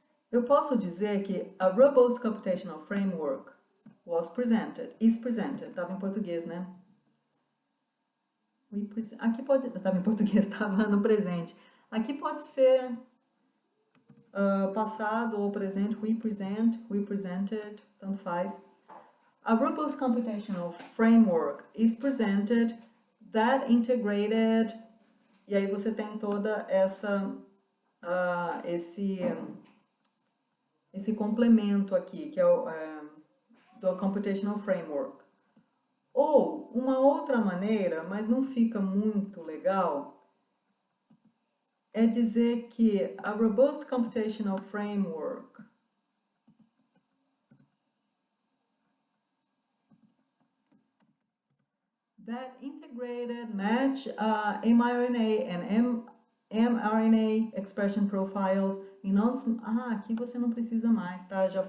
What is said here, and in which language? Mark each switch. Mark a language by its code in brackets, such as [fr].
[pt] Eu posso dizer que a [en] robust computational framework is presented. [pt] Estava em português, né? Aqui pode... Estava em português, estava no presente. Aqui pode ser passado ou presente. [en] We presented, [pt] tanto faz. [en] A robust computational framework is presented that integrated... [pt] E aí você tem toda esse complemento aqui, que é o do Computational Framework. Ou uma outra maneira, mas não fica muito legal, é dizer que a [en] Robust Computational Framework that integrated match mRNA and mRNA expression profiles in [pt] aqui você não precisa mais, tá?